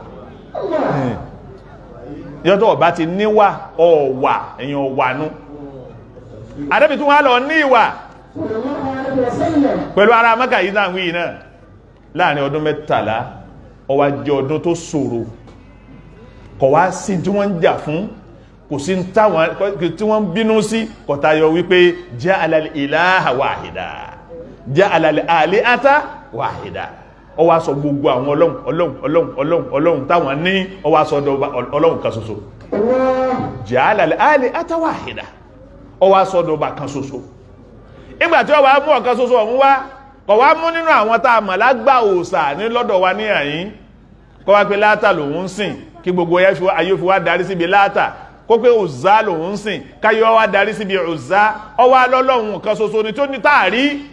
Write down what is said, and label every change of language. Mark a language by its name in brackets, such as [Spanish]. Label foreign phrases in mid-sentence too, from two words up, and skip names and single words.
[Yoruba] yọ́tọ̀ bá ti níwà ọ̀wà èyàn ọ̀wànú Ànábì tún wá lọ ní ìwà pẹ̀lú ara Mákà yìí náà wí náà láàrin ọdún 13 ó wá jẹ́ ọdún tó ṣòro kò wá sí tí wọ́n ń jà fún kò sí tí wọ́n bínú sí kò tayọ wípé [Arabic] ja'ala al-ilaha wahida ja'ala al-alihata wahida [Yoruba] ó wá sọ gbogbo àwọn ọlọ́run táwọn ní ó wá sọ ọlọ́run kan ṣoṣo [Arabic] ja'ala al-alihata wahida [Yoruba] ó wá sọ ọba kan ṣoṣo ìgbàtí ó wá mú ọ̀kan ṣoṣo ọ̀hún wá kò wá mú nínú àwọn tá a mọ̀ lágbà òòṣà ní lọ́dọ̀ wa ní àyín kó wá pé Láátà lòun ń sìn kí gbogbo ayé fi wá darí síbi Láátà kó pé Uzzá lòun ń sìn káyọ́ wá darí síbi Uzzá ó wá lọ́lọ́run kan ṣoṣo ni tó ní táàrí